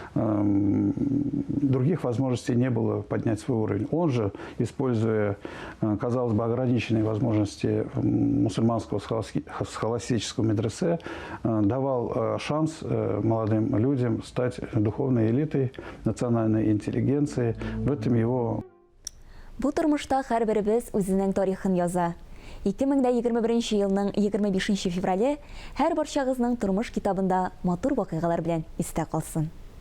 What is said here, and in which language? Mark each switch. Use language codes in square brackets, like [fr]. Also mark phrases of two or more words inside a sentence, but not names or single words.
[ru] Других возможностей не было поднять свой уровень. Он же, используя, казалось бы, ограниченные возможности мусульманского схоластического медресе, давал шанс молодым людям стать духовной элитой, национальной интеллигенцией. В этом его... [tt] Бу тормышта һәрберебез үзенең тарихын яза. 2021 елның 25 феврале һәр барчагызның тормыш китабында матур вакыйгалар белән истә калсын.